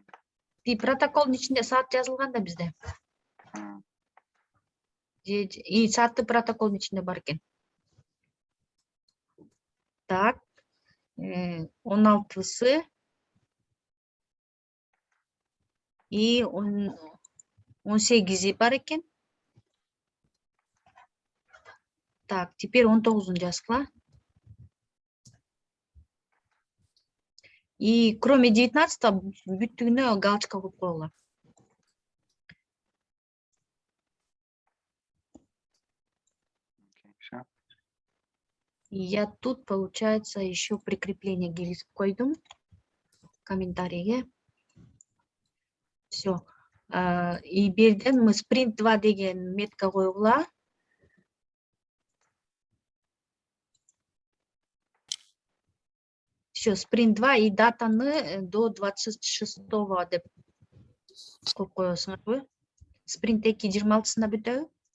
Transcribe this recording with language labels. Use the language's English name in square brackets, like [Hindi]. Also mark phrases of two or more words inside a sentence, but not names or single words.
[Kyrgyz] Протоколдун ичинде саат жазылган да бизде. И саты протоколдун ичинде бар экен. Так, 16-сы и 18-и бар экен. [Russian] Так, теперь 19-ун жазгыла. И кроме 19-го [Kyrgyz] бүттүгүнө галочка коюп койгула. [Russian] Всё. И я тут, получается, еще прикрепление [Kyrgyz] киргизип койдум комментарийге. [Russian] Все. И берден мы [Kyrgyz] sprint 2 деген метка койгула. Все, sprint 2 и датаны [Russian] до 26-го [Kyrgyz] деп коюп коесуңарбы? Sprint 2 26-сында бүтөбү?